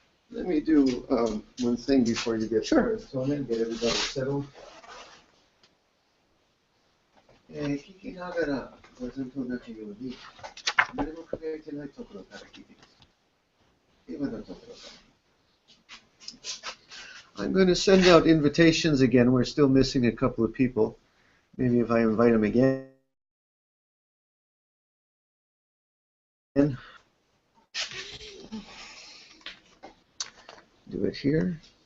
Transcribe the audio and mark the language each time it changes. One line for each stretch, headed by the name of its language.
English: Let me do one thing before you get Sure. started, Tonen, get everybody settled.
Japanese: 聞きながら、ずっと同じように、誰も輝いてないところから聞いてください。今のところから。
English: I'm going to send out invitations again. We're still missing a couple of people. Maybe if I invite them again. Do it here.